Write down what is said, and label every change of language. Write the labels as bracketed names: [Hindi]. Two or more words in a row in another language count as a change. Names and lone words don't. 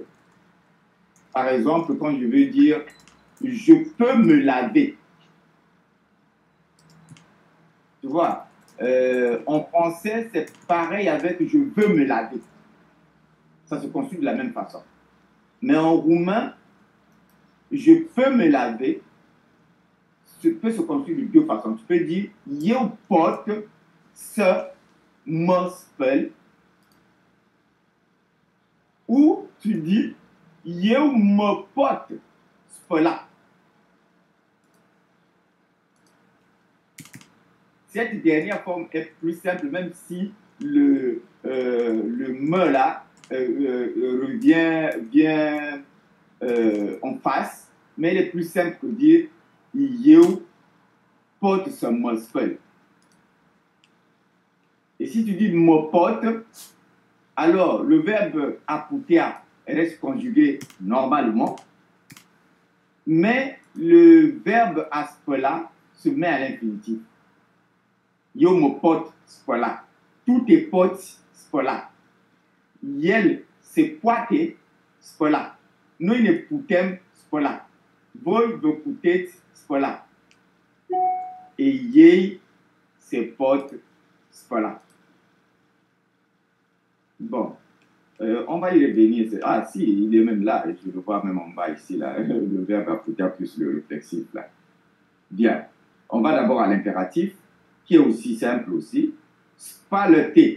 [French] Par exemple, quand je veux dire je peux me laver, tu vois, en français, c'est pareil avec je veux me laver. Ça se construit de la même façon. Mais en roumain, je peux me laver, peut se construire de deux façons. Tu peux dire [Romanian] eu pot să mă spăl, [French] ou tu dis [Romanian] eu mă pot spăla. [French] Cette dernière forme est plus simple, même si le me là revient bien en face, mais elle est plus simple que dire [Romanian] eu pot să mă spăl. [French] Et si tu dis [Romanian] mă pot, [French] alors le verbe [Romanian] a putea [French] reste conjugué normalement, mais le verbe [Romanian] a spăla [French] se met à l'infinitif. [Romanian] Eu mă pot spăla. Tu te poți spăla. El se poate spola. Noi ne putem spola. Voi vă puteți spola. Et ei se pot spola. [French] Bon. On va y revenir. Ah si, il est même là. Je le vois même en bas ici. Là. Le verbe appuyer plus le réflexif. Là. Bien. On va d'abord à l'impératif, qui est aussi simple aussi. Spaleter.